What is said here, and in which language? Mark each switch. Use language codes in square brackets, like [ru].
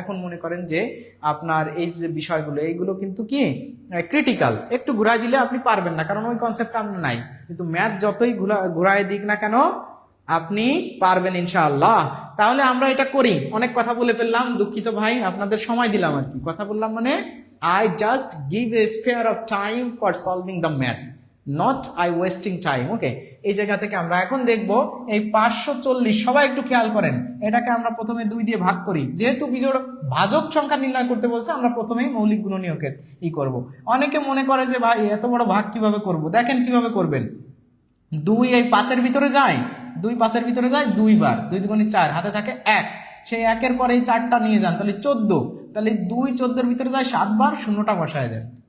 [bn] এখন মনে করেন যে আপনার এই যে বিষয়গুলো, এইগুলো কিন্তু কি ক্রিটিক্যাল, একটু ঘুরাই দিলে আপনি পারবেন না, কারণ ওই কনসেপ্টটা আপনার নাই। কিন্তু ম্যাথ যতই ঘুরায় দিক না কেন আপনি পারবেন ইনশাআল্লাহ। তাহলে আমরা এটা করি। অনেক কথা বলে ফেললাম, দুঃখিত ভাই, আপনাদের সময় দিলাম আর কি। কথা বললাম মানে [en] I just give a spare of time for solving the math, not I wasting time. [bn] ওকে, এই জায়গা থেকে আমরা এখন দেখব এই 540, সবাই একটু খেয়াল করেন, এটাকে আমরা প্রথমে 2 দিয়ে ভাগ করি। যেহেতু বিজোড় ভাজক সংখ্যা নির্ণয় করতে বলছে, আমরা প্রথমেই মৌলিক গুণনীয়কে করব। অনেকে মনে করে যে ভাই এত বড় ভাগ কিভাবে করব, দেখেন কিভাবে করবেন। 2 এই 5-এর ভিতরে যায়, 2 5-এর ভিতরে যায় 2 বার, 2 দুগুণে 4, হাতে থাকে 1, সেই 1-এর পরে এই 4টা নিয়ে যান, তাহলে 14, তাহলে 2 14-এর ভিতরে যায় 7 বার, শূন্যটা বসায় দেন।